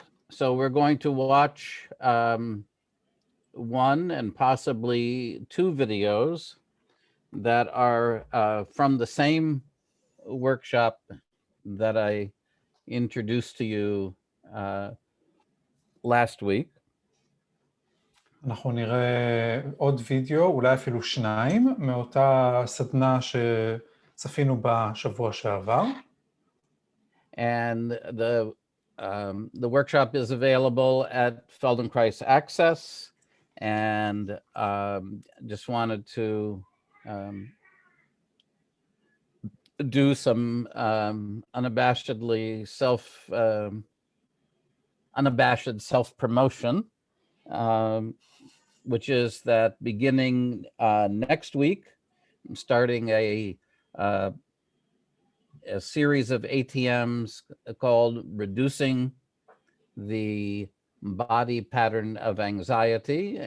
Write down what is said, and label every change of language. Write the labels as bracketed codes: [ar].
[en] So we're going to watch one and possibly 2 videos that are from the same workshop that I introduced to you last week. [he] אנחנו נראה עוד וידאו, אולי אפילו 2, מאותה סדנה שצפינו בשבוע שעבר. [en] And the workshop is available at Feldenkrais Access, and just wanted to do some unabashed self-promotion, which is that beginning next week, I'm starting a series of ATMs called Reducing the Body Pattern of Anxiety.